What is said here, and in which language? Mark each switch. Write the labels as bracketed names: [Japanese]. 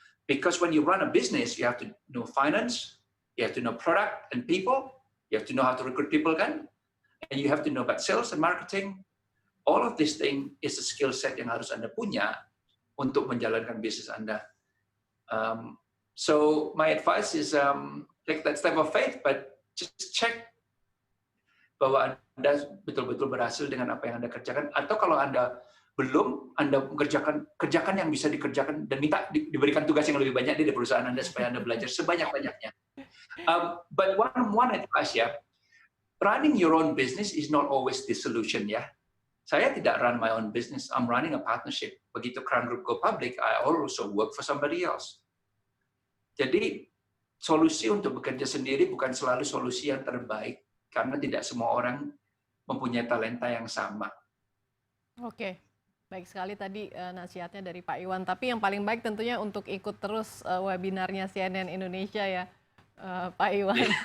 [English] Because when you run a business, you have to know finance, you have to know product and people, you have to know how to recruit people kan, and you have to know about sales and marketing. All of this thing is a skill set [Indonesian] yang harus Anda punya untuk menjalankan bisnis Anda. [English] So my advice is take that step of faith, but just check [Indonesian] bahwa Anda betul-betul berhasil dengan apa yang Anda kerjakan, atau kalau Anda belum, Anda kerjakan yang bisa dikerjakan dan minta diberikan tugas yang lebih banyak di perusahaan Anda supaya Anda belajar sebanyak-banyaknya. [English] But one advice ya, running your own business is not always the solution ya. [Indonesian] Saya tidak [English] run my own business, I'm running a partnership. Begitu Crown Group go public, I also work for somebody else. [Indonesian] Jadi solusi untuk bekerja sendiri bukan selalu solusi yang terbaik. Karena tidak semua orang mempunyai talenta yang sama. Oke, baik sekali tadi nasihatnya dari Pak Iwan. Tapi yang paling baik tentunya untuk ikut terus webinarnya CNN Indonesia ya, Pak Iwan.